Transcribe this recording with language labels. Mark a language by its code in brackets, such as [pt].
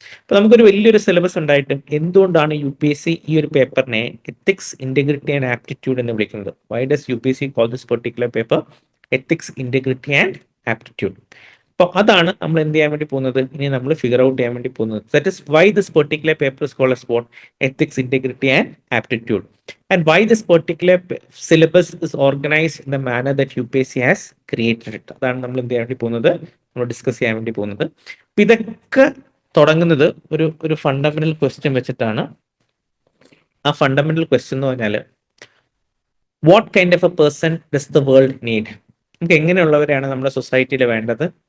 [ml] അപ്പൊ നമുക്കൊരു വലിയൊരു സിലബസ് ഉണ്ടായിട്ടും എന്തുകൊണ്ടാണ് UPSC ഈ ഒരു പേപ്പറിനെ എത്തിക്സ് ഇന്റഗ്രിറ്റി ആൻഡ് ആപ്റ്റിറ്റ്യൂഡ് എന്ന് വിളിക്കുന്നത്? [en] Why does UPSC call this particular paper ethics integrity and aptitude? [ml] അപ്പോൾ അതാണ് നമ്മൾ എന്ത് ചെയ്യാൻ വേണ്ടി പോകുന്നത്, ഇനി നമ്മൾ ഫിഗർ ഔട്ട് ചെയ്യാൻ വേണ്ടി പോകുന്നത്. [en] That is why this particular paper is called as what? Ethics, integrity and aptitude. And why this particular syllabus is organized in the manner that UPSC has created it. [ml] അതാണ് നമ്മൾ എന്ത് ചെയ്യാൻ വേണ്ടി പോകുന്നത്, നമ്മൾ ഡിസ്കസ് ചെയ്യാൻ വേണ്ടി പോകുന്നത്. അപ്പൊ ഇതൊക്കെ തുടങ്ങുന്നത് ഒരു ഫണ്ടമെന്റൽ ക്വസ്റ്റ്യൻ വെച്ചിട്ടാണ്. [en] ആ fundamental question [ml] എന്ന് പറഞ്ഞാൽ, [en] What kind of a person does the world need? [ml] നമുക്ക് എങ്ങനെയുള്ളവരെയാണ് നമ്മുടെ സൊസൈറ്റിയിൽ വേണ്ടത്?